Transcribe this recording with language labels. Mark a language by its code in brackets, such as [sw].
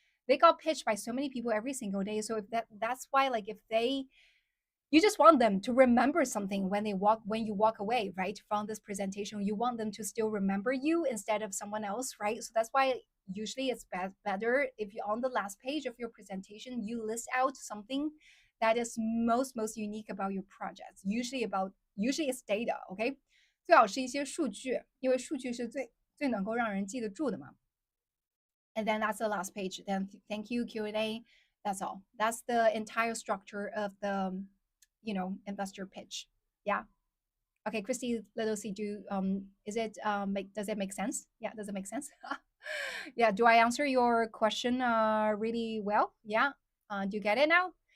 [en] They got pitched by so many people every single day. So if that's why, like if they, you just want them to remember something when you walk away, right, from this presentation. You want them to still remember you instead of someone else, right? So that's why usually it's better if you on the last page of your presentation you list out something that is most unique about your projects. Usually it's data. Okay, [zh] 最好是一些数据，因为数据是最能够让人记得住的嘛。 [en] And then that's the last page. Then thank you, Q&A. That's all. That's the entire structure of the, investor pitch. Yeah. Okay, Christy, let us see. Is it does it make sense? Yeah, does it make sense? Yeah. Do I answer your question really well? Yeah. Do you get it now?